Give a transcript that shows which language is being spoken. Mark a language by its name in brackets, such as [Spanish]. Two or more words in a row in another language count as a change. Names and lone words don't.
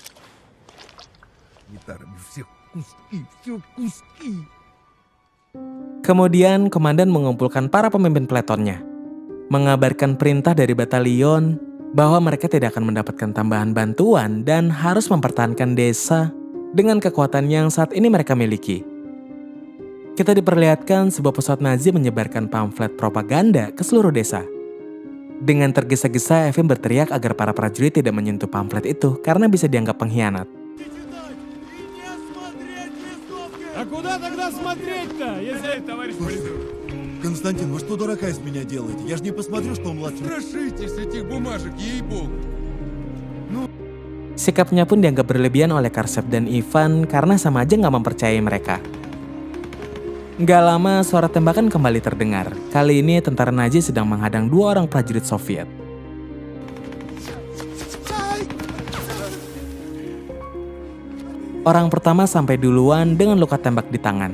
[Indonesian] Kemudian komandan mengumpulkan para pemimpin peletonnya, mengabarkan perintah dari batalion bahwa mereka tidak akan mendapatkan tambahan bantuan dan harus mempertahankan desa dengan kekuatan yang saat ini mereka miliki. Kita diperlihatkan sebuah pesawat Nazi menyebarkan pamflet propaganda ke seluruh desa. Dengan tergesa-gesa, Evin berteriak agar para prajurit tidak menyentuh pamflet itu karena bisa dianggap pengkhianat. [Russian] Константин, вы что дурака из меня делаете? Я же не посмотрю, что он младший. Прошите с этих бумажек, ей-богу. [Indonesian] Sikapnya pun dianggap berlebihan oleh Karsev dan Ivan karena sama aja nggak mempercayai mereka. Nggak lama, suara tembakan kembali terdengar. Kali ini tentara Nazi sedang menghadang 2 orang prajurit Soviet. Orang pertama sampai duluan dengan luka tembak di tangan.